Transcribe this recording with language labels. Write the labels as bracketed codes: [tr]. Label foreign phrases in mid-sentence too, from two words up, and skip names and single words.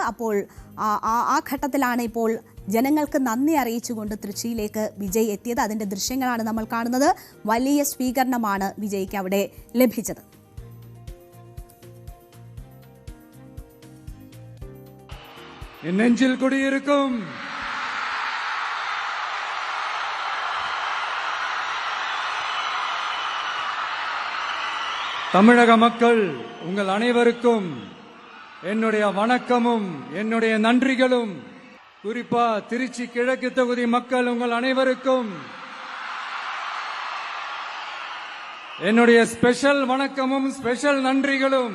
[ml] അപ്പോൾ ആ ഘട്ടത്തിലാണ് ഇപ്പോൾ ജനങ്ങൾക്ക് നന്ദി അറിയിച്ചുകൊണ്ട് തൃശ്ശിയിലേക്ക് വിജയ് എത്തിയത്. അതിന്റെ ദൃശ്യങ്ങളാണ് നമ്മൾ കാണുന്നത്. വലിയ സ്വീകരണമാണ് വിജയ്ക്ക് അവിടെ ലഭിച്ചത്. [ta] நெஞ்சில் குடியிருக்கும் தமிழக மக்கள் உங்கள் அனைவருக்கும் என்னுடைய வணக்கமும் என்னுடைய நன்றிகளும். குறிப்பா திருச்சி கிழக்கு தொகுதி மக்கள் உங்கள் அனைவருக்கும் என்னுடைய ஸ்பெஷல் வணக்கமும் ஸ்பெஷல் நன்றிகளும்.